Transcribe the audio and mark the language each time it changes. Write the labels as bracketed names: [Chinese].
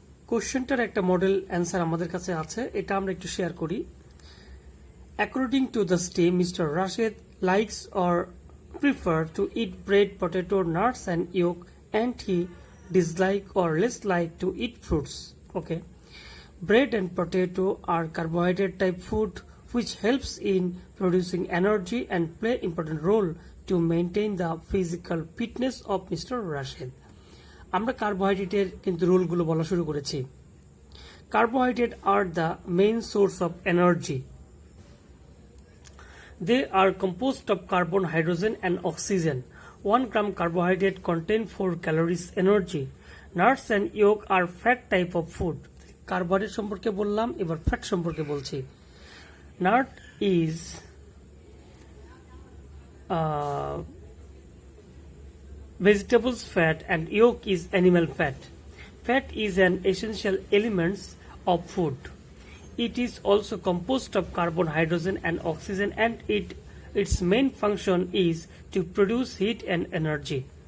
[Bangla] কোশ্চেনটার একটা model answer আমাদের কাছে আছে, এটা আমরা একটু শেয়ার করি। [English] According to the steam, mister Rashed likes or prefer to eat bread, potato, nuts and yolk, and he dislike or less like to eat fruits. Okay, bread and potato are carbohydrate type food which helps in producing energy and play important role to maintain the physical fitness of Mr. Rashid. [Bangla] আমরা কার্বোহাইড্রেটের কিন্তু রোলগুলো বলা শুরু করেছি। [English] Carbohydrates are the main source of energy. They are composed of carbon, hydrogen and oxygen. 1 gram carbohydrate contain 4 calories energy. Nuts and yolk are fat type of food. [Bangla] Carbohydrate সম্পর্কে বললাম, এবার fat সম্পর্কে বলছি। [English] Nut is vegetables fat and yolk is animal fat. Fat is an essential element of food. It is also composed of carbon, hydrogen and oxygen, and its main function is to produce heat and energy.